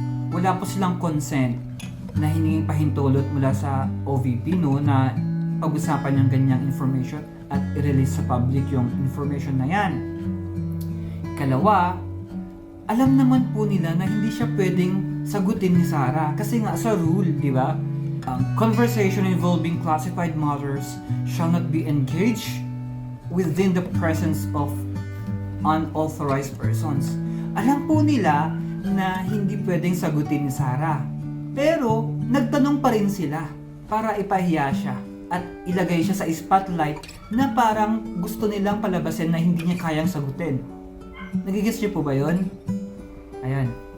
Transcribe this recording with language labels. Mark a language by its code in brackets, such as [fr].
[tl] Wala po silang consent na hiningin pahintulot mula sa OVP, no, na pag-usapan yung ganyang information at i-release sa public yung information na yan. Ikalawa, alam naman po nila na hindi siya pwedeng sagutin ni Sarah kasi nga sa rule, di ba? [en] Conversation involving classified matters shall not be engaged within the presence of unauthorized persons. [tl] Alam po nila na hindi pwedeng sagutin ni Sarah. Pero nagtanong pa rin sila para ipahiya siya at ilagay siya sa spotlight na parang gusto nilang palabasin na hindi niya kayang sagutin. Nagigets niyo po ba yun? Ayan.